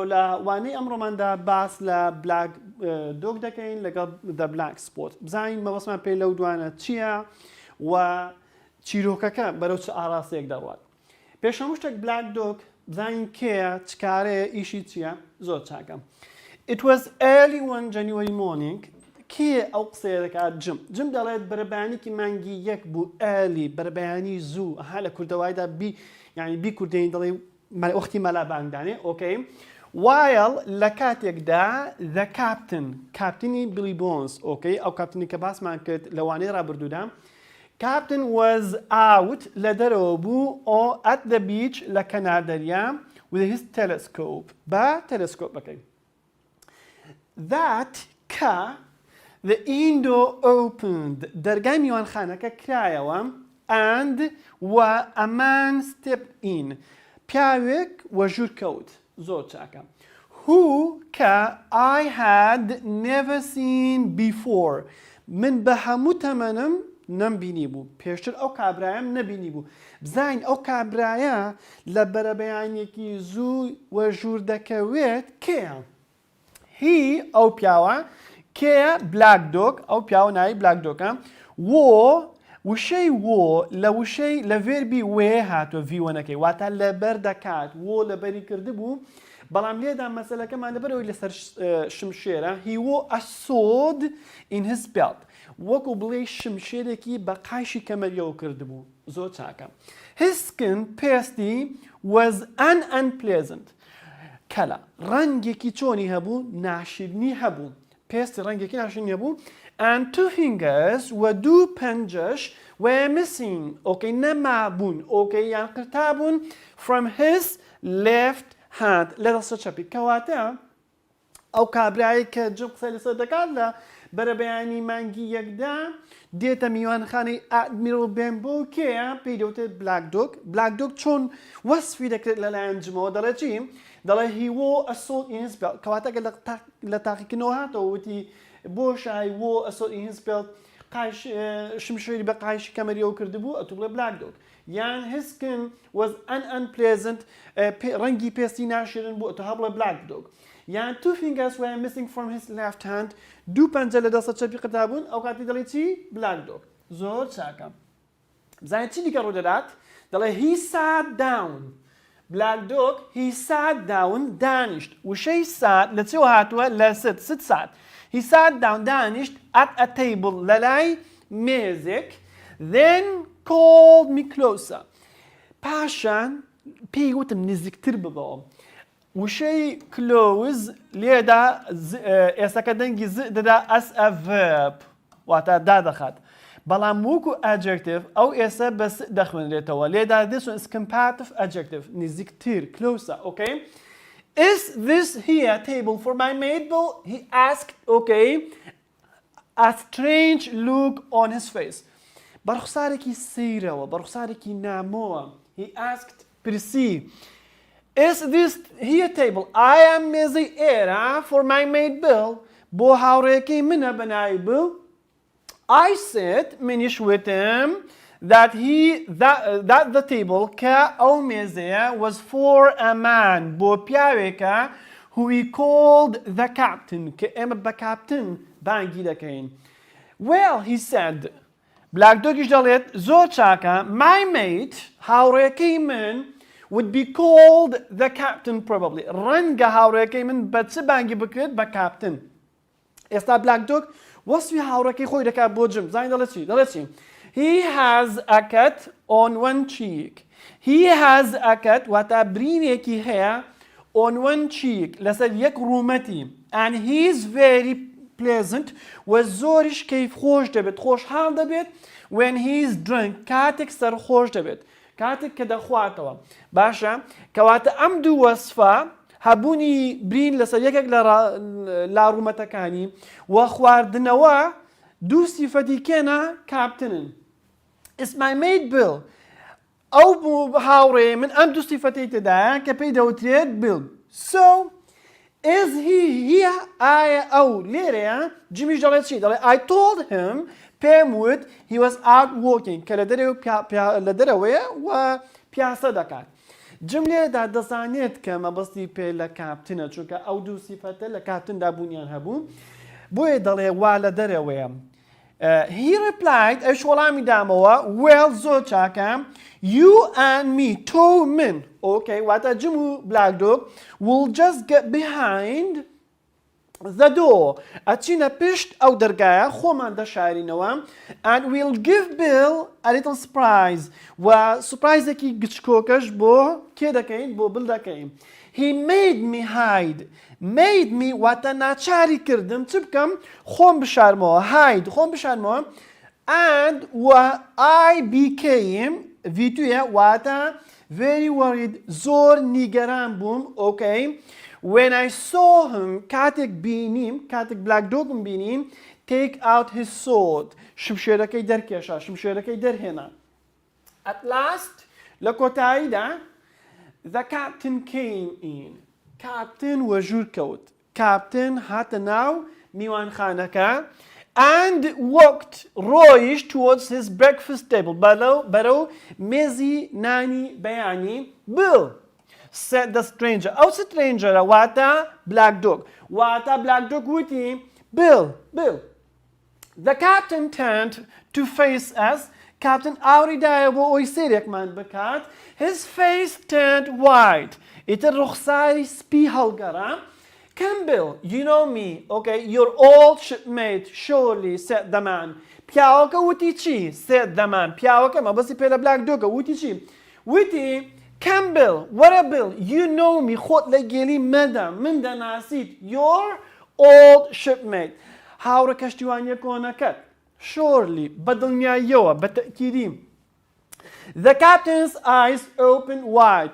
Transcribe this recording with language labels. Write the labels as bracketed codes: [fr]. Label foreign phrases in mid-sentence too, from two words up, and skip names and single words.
[ckb] لە وانەی ئەمڕۆماندا باس لە بلاک دۆگ دەکەین لەگەڵ [en] the black spot [ckb] بزانین مەبەستمان پێی لەو دوانە چییە و چیرۆکەکە بەرەو چ ئاراستەیەک دەڕوات پێشەم شتێک بلاک دۆگ بزانین کێیە چکارەیە ئیشی چییە زۆر چاکەم [en] It was early one January morning [ckb] کێ ئەو قسەیە دەکات جم دەڵێت بەرەبەیانێکی مانگی یەک بوو early بەرەبەیانی زوو ها لە کوردەوایدا یعنی بی کوردێنی دەڵێ وەختی مەلابانگدانێ ئۆکەی while لە کاتێکدا the کاپتنی بلی بۆنز ئۆکەی ئەو کاپتنی کە باسمان کرد لەوانەی ڕابردوودا [en] Captain was out [ckb] لە دەرەوە بوو [en] at the beach [ckb] لە کەنار دەریا [en] with his telescope [ckb] بە تەلەسکۆپەکەی [en] that the window opened [ckb] دەرگای میوانخانەکە کرایەوە [en] and a man stepped in [ckb] پیاوێک وەژوور کەوت زۆر چاکە [en] who I had never seen before [ckb] من بە هەموو تەمەنم نەمبینی بوو پێشتر ئەو کابرایم نەبینی بوو بزانین ئەو کابرایە لە بەرەبەیانێکی زوو وەژوور دەکەوێت کێیە هی ئەو پیاوە کێیە بلاک دۆگ ئەو پیاوە ناوی بلاک دۆگە وشەی لە وشەی لە ڤێربی وێ هاتووە ڤیوەنەکەی واتە لەبەر دەکات لەبەری کردبوو بەڵام لێدا مەسەلەکەمان لەبەرەوەی لەسەر شمشێرە [en] he wore a sword in his belt [ckb] وەکو بڵێ شمشێرێکی بە قایشی کەمەریەوە کردبوو زۆر چاکە [en] his skin pasty was unpleasant [ckb] کەلا ڕەنگێکی چۆنی هەبوو ناشرنی هەبوو پێستی ڕەنگێکی ناشرنی هەبوو and [en] two fingers [ckb] و دوو پەنجەش [en] were missing [ckb] ئۆکەی نەمابوون ئۆکەی یان قرتابوون [en] from his left hand لە [ckb] دەستە چەپی کەواتە ئەو کابرایی کە جم قسەی لەسەر دەکات لە بەرەبەیانی مانگی یەکدا دێتە میوانخانەی ئادمیرۆ بێمبۆ کێیە پێی دەوتێت بلاک دۆگ چۆن وەسفی دەکرێت لەلایەن جمەوە دەڵێ چی دەڵێ [en] he wore a sword in his belt [ckb] کەواتە لە تاقیکردنەوە هاتەوە وتی بۆ شای [en] wore a sword in his belt [ckb] شمشێری بە قایشی کەمەریەوە کردبوو ئەتوو بڵێ بلاک دۆگ یان [en] his skin was unpleasant [ckb] ڕەنگی پێستی ناشرن بوو ئەتوو هەبڵێ بلاک دۆگ یان [en] two fingers were missing from his left [ckb] hand دوو پەنجە لە دەستە چەپی قرتابوون ئەو کاتی دەڵێ چی بلاک دۆگ زۆر چاکە بزانێت چی دیکە ڕوودەدات دەڵێ [en] he sat down [ckb] بلاک دۆگ [en] he sat down [ckb] دانیشت وشەی سات لە چێوە هاتووە لە [en] sit sat he sat down دانیشت at a table لەلای مێزێک then called me closer [ckb] پاشان پێی وتم نزیکتر ببەوە وشەی کلۆز لێدا ئێسەکە دەنگی دەدا [en] as a verb [ckb] واتە دادەخات بەڵام وەکو [en] adjective [ckb] ئەو ئێسە بەس دەخوێنرێتەوە لێدا [en] this one is comparative adjective نزیکتر closer okay is this here table for my maid Bill he asked okay a strange look on his face [ckb] بەرخسارێکی سەیرەوە بەرخسارێکی نامۆوە [en] he asked پرسی Is this here table I am [ckb] مێزەی ئێرە [en] for my maid Bill [ckb] بۆ هاوڕێیەکەی منە بەناوی [en] Bill I said [ckb] منیش وتم [en] that the table [ckb] کە ئەو مێزەیە [en] was for a man [ckb] بۆ پیاوێکە [en] who we called the captain [ckb] کە ئێمە بە کاپتن بانگی دەکەین [en] well he said [ckb] بلاک دۆگیش دەڵێت زۆر چاکە [en] my mate [ckb] هاوڕێیەکەی من [en] would be called the captain [ckb] probably ڕەنگە هاوڕێیەکەی من بە چ بانگی بکرێت بە کاپتن ئێستا بلاک دۆگ وەسفی هاوڕێکەی خۆی دەکات بۆ جم زانین دەڵێت چی [en] he has a cut on one cheek he has a cut [ckb] واتە برینێکی هەیە [en] on one cheek [ckb] لەسەر یەک ڕوومەتی [en] and he is very pleasant [ckb] و زۆریش کەیف خۆش دەبێت خۆشحاڵ دەبێت [en] when he is drunk [ckb] کاتێک سەرخۆش دەبێت کاتێک کە دەخواتەوە باشە کەواتە ئەم دوو وەسفە هەبوونی برین لەسەر یەکێک لە لاڕوومەتەکانی و خواردنەوە دوو سیفەتی کێنە کاپتنن [en] It's my mate Bill [ckb] ئەو هاوڕێ من ئەم دوو سیفەتی تێدایە کە پێی دەوترێت Bill so [en] is he here [ckb] ئایا ئەو لێرەیە جیمیش دەڵێت چی دەڵێ [en] I told him [ckb] پێم وت [en] he was out walking [ckb] کە لە دەرەوەیە و پیاسە دەکات جملێدا دەزانێت کە مەبەستی پێ لە کاپتنە چونکە ئەو دوو سیفەتە لە کاپتندا بوونیان هەبوو بۆیە دەڵێ وا لە دەرەوەیە [en] he replied [ckb] ئەوش وەڵامی دامەوە well زۆر چاکە [en] you and me [ckb] تۆ من okay واتە جم و black dog [en] will just get behind the door [ckb] ئەچینە پشت ئەو دەرگایە خۆمان دەشارینەوە [en] and we'll give Bill a little surprise [ckb] و سوپرایزێکی گچکۆکەش بۆ کێ دەکەین بۆ بل دەکەین [en] he made me hide made me [ckb] واتە ناچاری کردم چ بکەم خۆم بشارمەوە hide خۆم بشارمەوە and و [en] I became [ckb] ڤیتویە واتە [en] very worried [ckb] زۆر نیگەران بووم okay [en] when I saw him [ckb] کاتێک بینیم کاتێک black dogم بینیم [en] take out his sword [ckb] شمشێرەکەی دەرکێشا شمشێرەکەی دەرهێنا [en] at last [ckb] لە کۆتاییدا [en] the captain came in [ckb] captain وە ژوور کەوت captain هاتە ناو میوانخانەکە [en] and walked [ckb] ڕۆیشت [en] towards his breakfast table [ckb] بەرەو مێزی نانی بەیانی [en] Bill said the stranger [ckb] ئەو سترێنجەرە واتە black dog واتە black dog وتی Bill [en] the captain turned to face us captain [ckb] ئاوریدایە بۆ ئەوی سێرێکمان بکات [en] his face turned white [ckb] ئیتر ڕوخساری سپی هەڵگەڕا [en] Campbell, you know me, okay, your old shipmate, surely, said the man. [ckb] پیاوەکە وتی چی [en] said the man [ckb] پیاوەکە مەبەستی پێ لە black dogە وتی چی وتی Campbell, وەرە Bill, [en] you know me [ckb] خۆت لە گێلی مەدە من دەناسیت [en] your old shipmate [ckb] هاوڕە کەشتیوانیە کۆنەکەت surely بەدڵنیاییەوە بەتەکیدی [en] The captain's eyes opened wide.